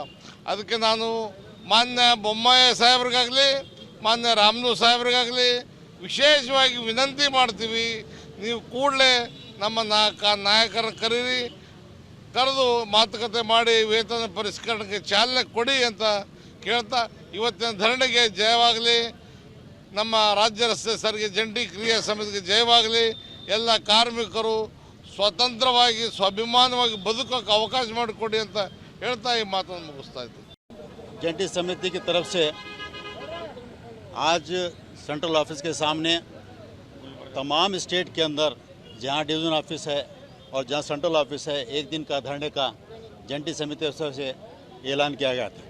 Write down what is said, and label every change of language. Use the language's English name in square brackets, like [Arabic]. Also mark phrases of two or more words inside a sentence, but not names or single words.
[Kannada] ಅದಕ್ಕೆ ನಾನು ಮಾನ್ಯ ಬೊಮ್ಮಾಯಿ ಸಾಹೇಬ್ರಿಗಾಗಲಿ ಮಾನ್ಯ ರಾಮನು ಸಾಹೇಬ್ರಿಗಾಗಲಿ ವಿಶೇಷವಾಗಿ ವಿನಂತಿ ಮಾಡ್ತೀವಿ, ನೀವು ಕೂಡಲೇ ನಮ್ಮ ನಾಯಕರನ್ನು ಕರೆದು ಮಾತುಕತೆ ಮಾಡಿ ವೇತನ ಪರಿಷ್ಕರಣೆಗೆ ಚಾಲನೆ ಕೊಡಿ ಅಂತ ಕೇಳ್ತಾ ಇವತ್ತಿನ ಧರಣಿಗೆ ಜಯವಾಗಲಿ. ನಮ್ಮ ರಾಜ್ಯ ರಸ್ತೆ ಸಾರಿಗೆ ಜಂಟಿ ಕ್ರಿಯಾ ಸಮಿತಿಗೆ ಜಯವಾಗಲಿ. ಎಲ್ಲ ಕಾರ್ಮಿಕರು ಸ್ವತಂತ್ರವಾಗಿ ಸ್ವಾಭಿಮಾನವಾಗಿ ಬದುಕೋಕ್ಕೆ ಅವಕಾಶ ಮಾಡಿಕೊಡಿ ಅಂತ ಹೇಳ್ತಾ ಈ ಮಾತನ್ನು ಮುಗಿಸ್ತಾ ಇದ್ದೀನಿ. [Hindi] जंटी समिति की तरफ से आज [English] central office [Hindi] के सामने तमाम स्टेट के अंदर जहां [English] division office [Hindi] है और जहां [English] central office [Hindi] है, एक दिन का धरने का जंटी समिति की तरफ से ऐलान किया गया था।